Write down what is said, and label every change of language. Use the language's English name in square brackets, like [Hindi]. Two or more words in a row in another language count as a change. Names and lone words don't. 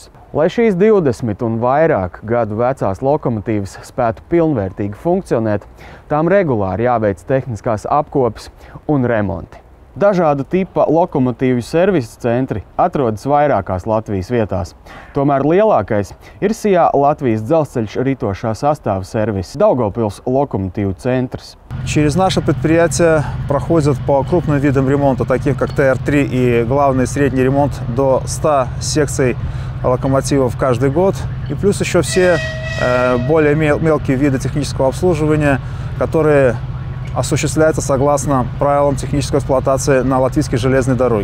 [Latvian] Lai šīs 20 un vairāk gadu vecās lokomotīvas spētu pilnvērtīgi funkcionēt, tām regulāri jāveic tehniskās apkopes un remonti. Dažāda tipa lokomotīvu servisa centri atrodas vairākās Latvijas vietās. Tomēr lielākais ir SIA Latvijas dzelzceļš ritošā sastāva servis Daugavpils lokomotīvju centrs. [Russian] Через наше предприятие проходят по крупным видам ремонта, таких как ТР-3 и главный средний ремонт, до 100 секций локомотивов каждый год. И плюс еще все более мелкие виды технического обслуживания, которые осуществляются согласно правилам технической эксплуатации на латвийской железной дороге.